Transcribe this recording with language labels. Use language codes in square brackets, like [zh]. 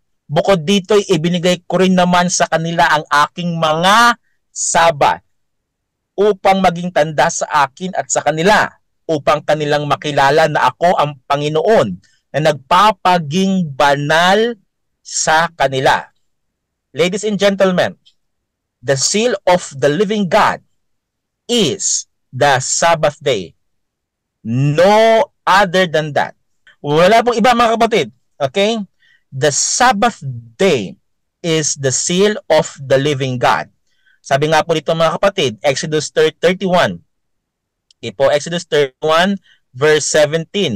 [tl] Bukod dito, ibinigay ko rin naman sa kanila ang aking mga Sabat upang maging tanda sa akin at sa kanila, upang kanilang makilala na ako ang Panginoon na nagpapaging banal sa kanila. [en] Ladies and gentlemen, the seal of the living God is the Sabbath day. No other than that. [tl] Wala pong iba mga kapatid. [en] Okay? The Sabbath day is the seal of the living God. [tl] Sabi nga po dito mga kapatid, [en] Exodus 31, Ipo, Exodus 31 verse 17.